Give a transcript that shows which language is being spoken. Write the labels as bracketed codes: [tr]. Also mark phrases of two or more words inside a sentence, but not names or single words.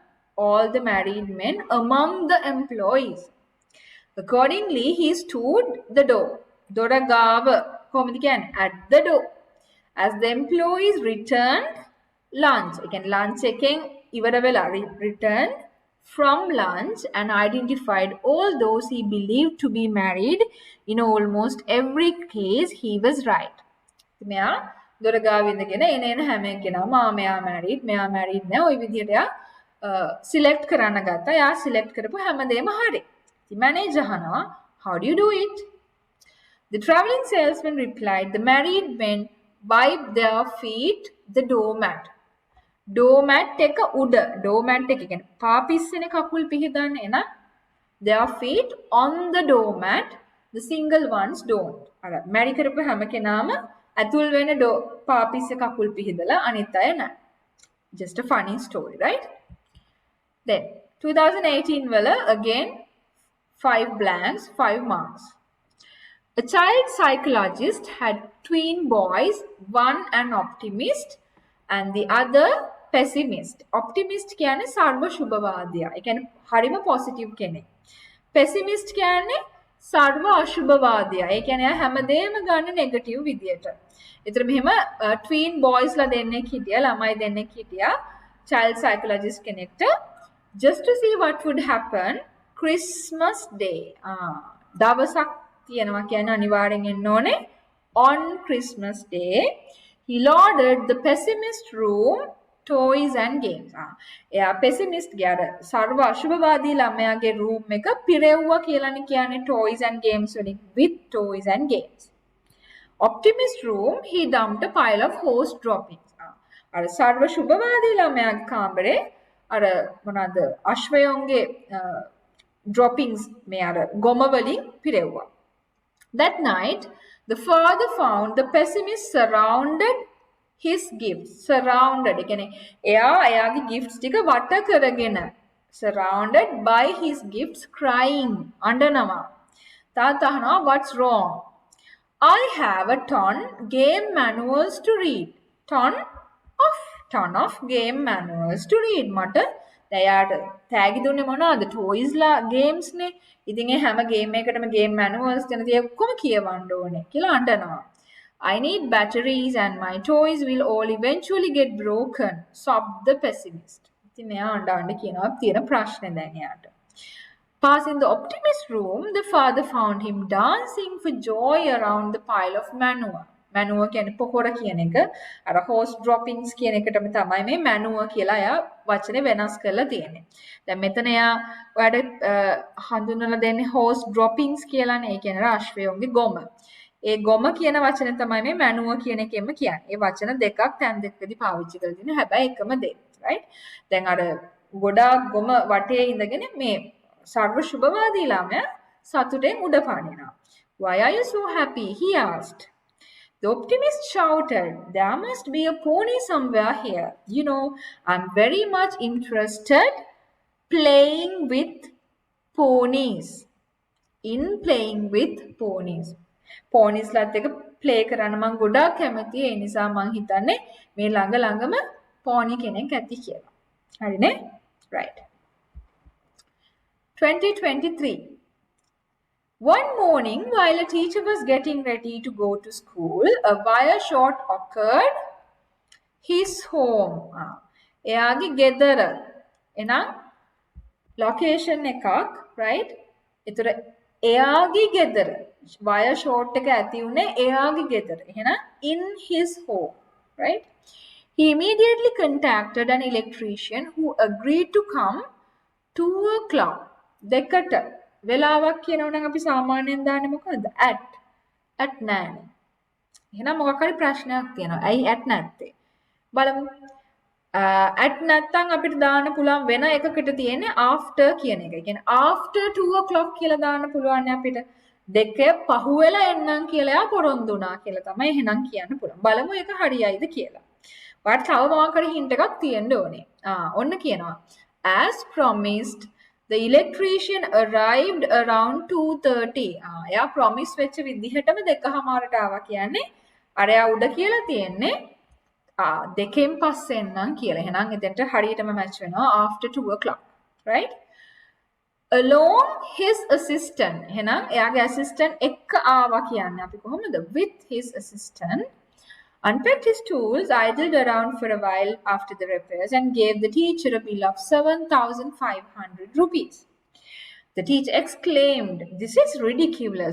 [en] All the married men among the employees. Accordingly, he stood the door. [si] දොර ගාව කොහොමද කියන්නේ? [en] At the door. As the employees returned lunch. [si] ඒ කියන්නේ lunch එකෙන් ඉවර වෙලා [en] returned from lunch and identified all those he believed to be married. In almost every case, he was right. [si] මෙයා දොර ගාව ඉඳගෙන එන හැම කෙනාම මෙයා married නෑ ওই විදිහට එයා select කරන්න ගත්තා. එයා select කරපු හැමදේම හරි. [en] The manager අහනවා, how do you do it? The traveling salesman replied, the married men wiped their feet the doormat. [si] Doormat එක උඩ. Doormat එක කියන්නේ පාපිස්සනේ කකුල් පිහදන්නේ න. [en] Their feet on the doormat. The single ones don't. [si] අර මැරි කරපු හැම කෙනාම ඇතුල් වෙන පාපිස්සේ කකුල් පිහදලා අනිත් අය නෑ. [en] Just a funny story, right? Then 2018 වල again 5 blanks, 5 marks. A child psychologist had twin boys, one an optimist and the other pessimist. [si] Optimist කියන්නේ සර්ව සුභවාදියා. ඒ කියන්නේ හරිම positive කෙනෙක්. Pessimist කියන්නේ සර්ව අශුභවාදියා. ඒ කියන්නේ හැමදේම ගන්න negative විදියට. ඒතර මෙහෙම [en] twin boys [si] ලා දෙන්නෙක් හිටියා, ළමයි දෙන්නෙක් හිටියා [en] child psychologist [si] කෙනෙක්ට [en] just to see what would happen Christmas day. [si] දවසක් තියෙනවා කියන්නේ අනිවාර්යෙන් එන්න ඕනේ [en] on Christmas day. He loaded the pessimist room toys and games. [si] එයා pessimist ගේ අර සර්ව අශුභවාදී ළමයාගේ room එක පිරෙව්වා කියලානේ කියන්නේ [en] toys and games [si] වලින් [en] with toys and games. Optimist room he dumped a pile of horse droppings. [si] අර සර්ව ශුභවාදී ළමයාගේ කාමරේ අර මොනවාද අශ්වයන්ගේ droppings මේ අර ගොම වලින් පිරෙව්වා. [en] That night, the father found the pessimist surrounded his gifts. Surrounded. [si] එයාගේ gifts ටික වට කරගෙන [en] surrounded by his gifts crying. [si] අඬනවා. තාත්තා අහනවා [en] what's wrong? I have a ton game manuals to read. Ton of game manuals to read. [si] මට එයාට තෑගි දුන්නේ මොනවද? toys ලා games නේ. ඉතින් ඒ හැම game එකකටම [en] game manuals [si] දෙන දේ ඔක්කොම කියවන්න ඕනේ කියලා අඬනවා. [en] I need batteries and my toys will all eventually get broken, sobbed the pessimist. [si] ඉතින් මෙයා අඬන්න කියනවා තියෙන ප්‍රශ්නේ දැන් එයාට. [en] Passing the optimist room, the father found him dancing for joy around the pile of manure. [si] Manure කියන්නේ පොහොර කියන එක. අර [en] horse droppings [si] කියන එකටම තමයි මේ manure කියලා එයා වචනේ වෙනස් කරලා තියෙන්නේ. දැන් මෙතන එයා ඔයාලට හඳුන්වලා දෙන්නේ [en] horse droppings [si] කියලානේ. ඒ කියන්නේ අශ්වයන්ගේ ගොම. ඒ ගොම කියන වචනේ තමයි මේ manure කියන එකෙන්ම කියන්නේ. ඒ වචන දෙකක් තැන් දෙකකදී පාවිච්චි කරලා තියෙනවා. හැබැයි එකම දේ. right? දැන් අර ගොඩාක් ගොම වටේ ඉඳගෙන මේ සර්ව සුභවාදී ළමයා සතුටෙන් උඩ පානිනවා. [en] Why are you so happy? He asked. The optimist shouted, there must be a pony somewhere here. You know, I'm very much interested playing with ponies. In playing with ponies. [si] Ponies ලාත් එක play කරන්න මම ගොඩාක් කැමතියි. ඒ නිසා මම හිතන්නේ මේ ළඟම pony කෙනෙක් ඇති කියලා. හරිනේ? [en] Right. 2023. One morning, while a teacher was getting ready to go to school, a wire short occurred his home. [si] එයාගේ ගෙදර. එහෙනම් location එකක්, right? ඒතර එයාගේ ගෙදර. [en] wire short [si] එක ඇති උනේ එයාගේ ගෙදර. [en] එහෙනම් in his home, right? He immediately contacted an electrician who agreed to come 2 o'clock. [si] දෙකට වෙලාවක් කියනවනම් අපි සාමාන්‍යයෙන් දාන්නේ මොකද්ද? at 9. එහෙනම් මොකක් හරි ප්‍රශ්නයක් තියෙනවා. ඇයි at නැත්තේ? බලමු. at නැත්තම් අපිට දාන්න පුළුවන් වෙන එකකට තියෙන්නේ after කියන එක. ඒ කියන්නේ [en] after 2 o'clock [si] කියලා දාන්න පුළුවන් අපිට. දෙක පහුවෙලා එන්නම් කියලා එයා පොරොන්දු වුණා කියලා තමයි එහෙනම් කියන්න පුළුවන්. බලමු ඒක හරියයිද කියලා. ඔයාලට තව මොකක් හරි hint එකක් තියෙන්න ඕනේ. ඔන්න කියනවා. [en] As promised, the electrician arrived around 2:30. [si] එයා promise වෙච්ච විදිහටම 2:00ට ආවා කියන්නේ අර එයා උඩ කියලා තියෙන්නේ දෙකෙන් පස්සෙන් නම් කියලා. එහෙනම් එතෙන්ට හරියටම මැච් වෙනවා [en] after 2 o'clock. [si] Right? [en] Along his assistant. [si] එහෙනම් එයාගේ assistant එක්ක ආවා කියන්නේ අපි කොහොමද? [en] With his assistant. Unpacked his tools, idled around for a while after the repairs, and gave the teacher a bill of 7,500 rupees. The teacher exclaimed, "This is ridiculous.